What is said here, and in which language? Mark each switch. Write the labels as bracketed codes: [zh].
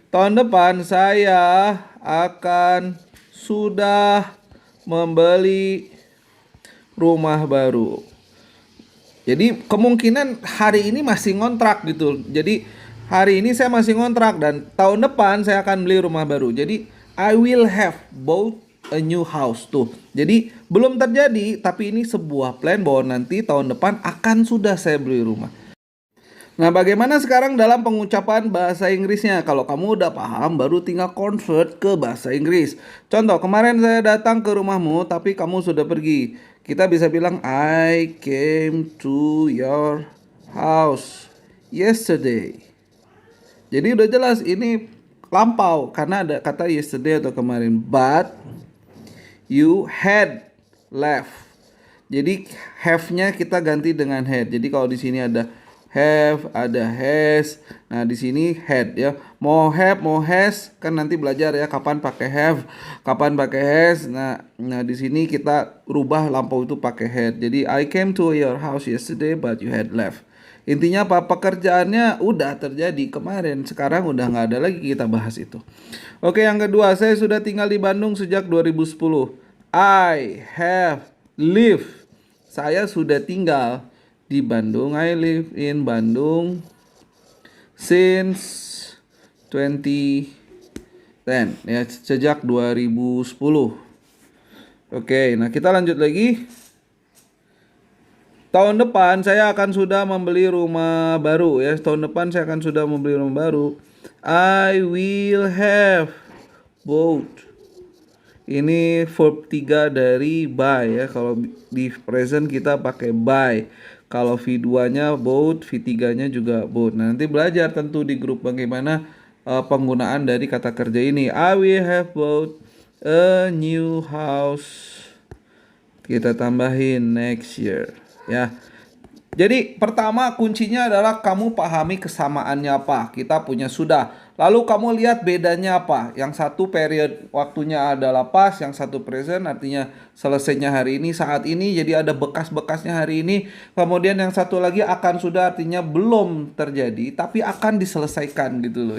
[id] Tahun depan saya akan sudah membeli rumah baru. Jadi kemungkinan hari ini masih ngontrak gitu. Jadi hari ini saya masih ngontrak dan tahun depan saya akan beli rumah baru. [en] Jadi I will have bought a new house tuh. [id] Jadi belum terjadi tapi ini sebuah plan bahwa nanti tahun depan akan sudah saya beli rumah. Nah, bagaimana sekarang dalam pengucapan bahasa Inggrisnya? Kalau kamu udah paham, baru tinggal convert ke bahasa Inggris. Contoh, kemarin saya datang ke rumahmu, tapi kamu sudah pergi. Kita bisa bilang, [en] I came to your house yesterday. [id] Jadi udah jelas, ini lampau, karena ada kata yesterday atau kemarin. [en] But you had left. [id] Jadi have-nya kita ganti dengan had. Jadi kalau di sini ada have, ada has. Nah, di sini had ya. Mau have, mau has kan nanti belajar ya kapan pakai have, kapan pakai has. Nah di sini kita rubah lampau itu pakai had. [en] Jadi I came to your house yesterday but you had left. [id] Intinya apa? Pekerjaannya udah terjadi kemarin, sekarang udah nggak ada lagi kita bahas itu. Oke, yang kedua, saya sudah tinggal di Bandung sejak 2010. [en] I have lived. [id] Saya sudah tinggal di Bandung. [en] I live in Bandung since 2010 [id] ya, sejak [en] 2010. [id] Oke, nah kita lanjut lagi. Tahun depan saya akan sudah membeli rumah baru ya. Tahun depan saya akan sudah membeli rumah baru. [en] I will have bought. [id] Ini verb 3 dari buy ya. Kalau di present kita pakai buy. Kalau V2-nya bought, V3-nya juga bought. Nah, nanti belajar tentu di grup bagaimana penggunaan dari kata kerja ini. [en] I will have bought a new house. [id] Kita tambahin next year ya. Jadi pertama kuncinya adalah kamu pahami kesamaannya apa. Kita punya sudah. Lalu kamu lihat bedanya apa. Yang satu period waktunya adalah past, yang satu present artinya selesainya hari ini, saat ini. Jadi ada bekas-bekasnya hari ini. Kemudian yang satu lagi akan sudah artinya belum terjadi tapi akan diselesaikan gitu loh.